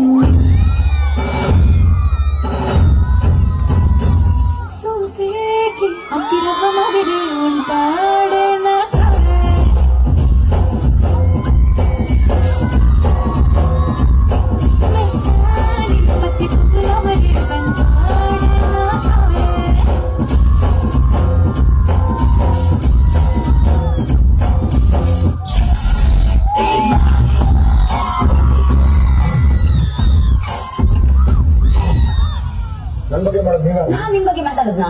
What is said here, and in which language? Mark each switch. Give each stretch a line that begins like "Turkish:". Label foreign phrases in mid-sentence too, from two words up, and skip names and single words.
Telugu: చూసేకి అతిరవ మగిరే ఉంటాడే నా సరే. పత్తి పువ్వుల మగిరే సంటాడే నా సరే.
Kannada: ನನ್ನ ಬಗ್ಗೆ ಮಾಡೋದು ನೀವೇ. ನಾನ್ ನಿಮ್ ಬಗ್ಗೆ ಮಾತಾಡದ್ನಾ